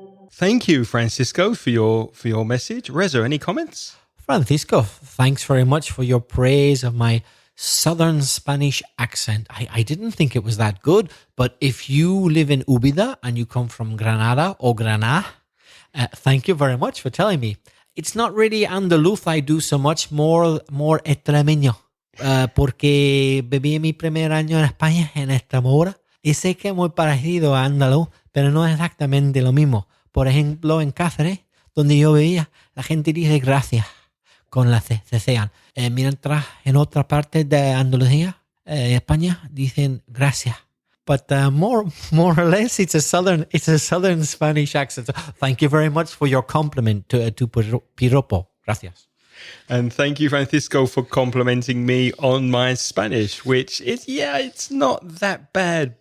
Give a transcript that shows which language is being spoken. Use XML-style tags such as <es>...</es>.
<en>Thank you, Francisco, for your message. Reza, any comments? Francisco, thanks very much for your praise of my southern Spanish accent. I didn't think it was that good, but if you live in Úbeda and you come from Granada or Granada, thank you very much for telling me. It's not really Andaluz I do so much,</en> <es>more extremeño, porque viví mi primer año en España, en Extremadura, y sé que es muy parecido a andaluz, pero no es exactamente lo mismo. Por ejemplo, en Cáceres, donde yo vivía, la gente dice gracias con la C, cecean. Mientras en otra parte de Andalucía, España, dicen gracias.</es> <en>But more or less, it's a southern Spanish accent. So thank you very much for your compliment to piropo.</en> <es>Gracias.</es> <en>And thank you, Francisco, for complimenting me on my Spanish, which is, it's not that bad.</en>